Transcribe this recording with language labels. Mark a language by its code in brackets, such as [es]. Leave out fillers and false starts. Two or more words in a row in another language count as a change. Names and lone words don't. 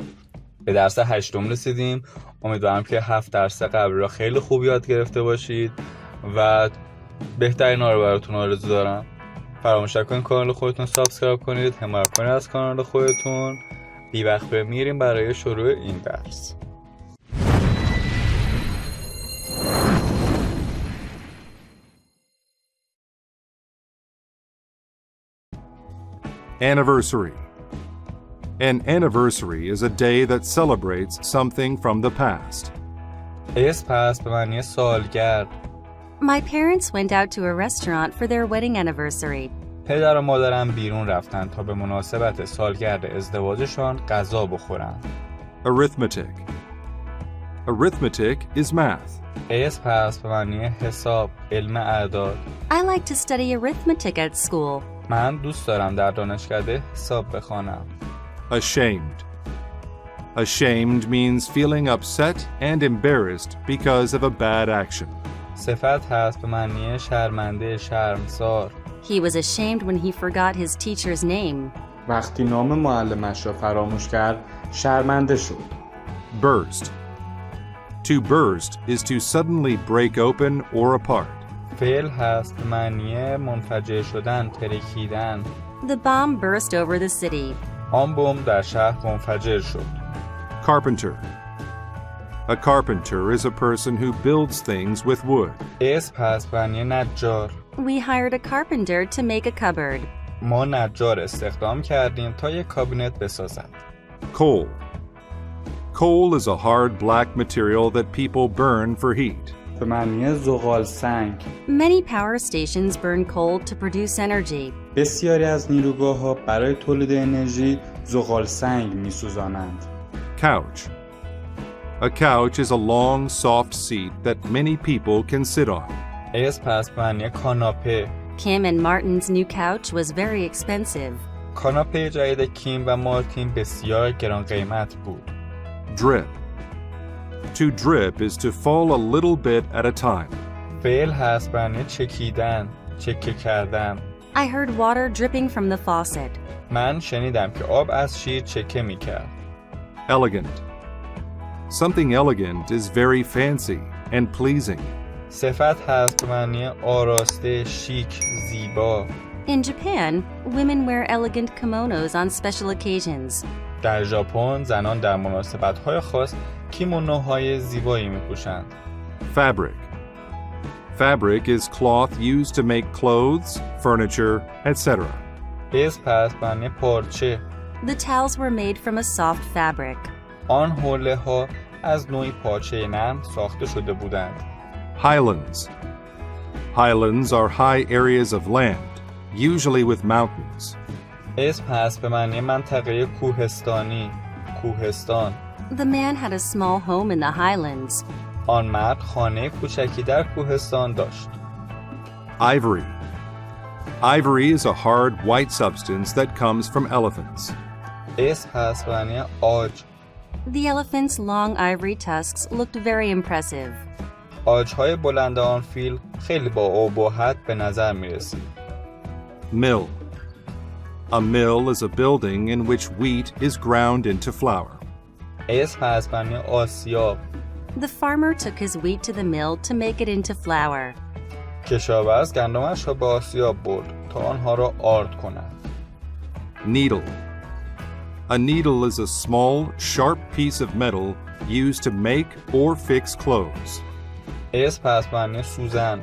[fa] به درس هشتم رسیدیم. امیدوارم که 7 درس قبل را خیلی خوب یاد گرفته باشید و بهترین ها رو براتون آرزو دارم. فراموش نکنید کانال خودتون سابسکرایب کنید، حمایت کنید از کانال خودتون. بی وقت میریم برای شروع این درس. [en] Anniversary. An anniversary is a day that celebrates something from the past. [fa] پس به معنی سالگرد. [en] My parents went out to a restaurant for their wedding anniversary. [fa] پدر و مادرم بیرون رفتن تا به مناسبت سالگرد ازدواجشان غذا بخورن. [en] Arithmetic. Arithmetic is math. [fa] پس به معنی حساب، علم اعداد. [en] I like to study arithmetic at school. [fa] من دوست دارم در دانشکده حساب بخوانم. [en] Ashamed. Ashamed means feeling upset and embarrassed because of a bad action. [fa] صفت هست به معنی شرمنده، شرمسار. [en] He was ashamed when he forgot his teacher's name. [fa] وقتی نام معلمش را فراموش کرد، شرمنده شد. [en] Burst. To burst is to suddenly break open or apart. [fa] فعل هست به معنی منفجر شدن، ترکیدن. [en] The bomb burst over the city. [fa] آن بمب در شهر منفجر شد. [en] Carpenter. A carpenter is a person who builds things with wood. [fa] پس به معنی نجار. [en] We hired a carpenter to make a cupboard. [fa] ما نجار استخدام کردیم تا یک کابینت بسازد. [en] Coal. Coal is a hard black material that people burn for heat. [fa] به معنی زغال سنگ. [en] Many power stations burn coal to produce energy. [fa] بسیاری از نیروگاه‌ها برای تولید انرژی زغال سنگ می‌سوزانند. [en] Couch. A couch is a long, soft seat that many people can sit on. [fa] پس به معنی کاناپه. [en] Kim and Martin's new couch was very expensive. [fa] کاناپه جدید کیم و مارتین بسیار گران قیمت بود. [en] Drip. To drip is to fall a little bit at a time. [fa] فعل هست به معنی چکیدن، چکه کردن. [en] I heard water dripping from the faucet. [fa] من شنیدم که آب از شیر چکه می کرد. [en] Elegant. Something elegant is very fancy and pleasing. [fa] صفت هست به معنی آراسته، شیک، زیبا. [en] In Japan, women wear elegant kimonos on special occasions. [fa] در ژاپن زنان در مناسبت‌های خاص کیمونوهای زیبایی می‌پوشند. [en] Fabric. Fabric is cloth used to make clothes, furniture, etc. [fa] پس به معنی پارچه. [en] The towels were made from a soft fabric. [fa] آن حوله‌ها از نوعی پارچه نرم ساخته شده بودند. [en] Highlands. Highlands are high areas of land, usually with mountains. [fa] پس به معنی منطقه کوهستانی، کوهستان. [en] The man had a small home in the highlands. [fa] آن مرد خانه کوچکی در کوهستان داشت. [en] Ivory. Ivory is a hard white substance that comes from elephants. [fa] پس به معنی عاج. [en] The elephant's long ivory tusks looked very impressive. [fa] عاج‌های بلند آن فیل خیلی با ابهت به نظر می‌رسید. [en] Mill. A mill is a building in which wheat is ground into flour. [fa] پس به معنی آسیاب. [en] The farmer took his wheat to the mill to make it into flour. [fa] کشاورز گندمش را به آسیاب برد تا آنها را آرد کند. [en] Needle. A needle is a small, sharp piece of metal used to make or fix clothes. [fa] پس به معنی سوزن.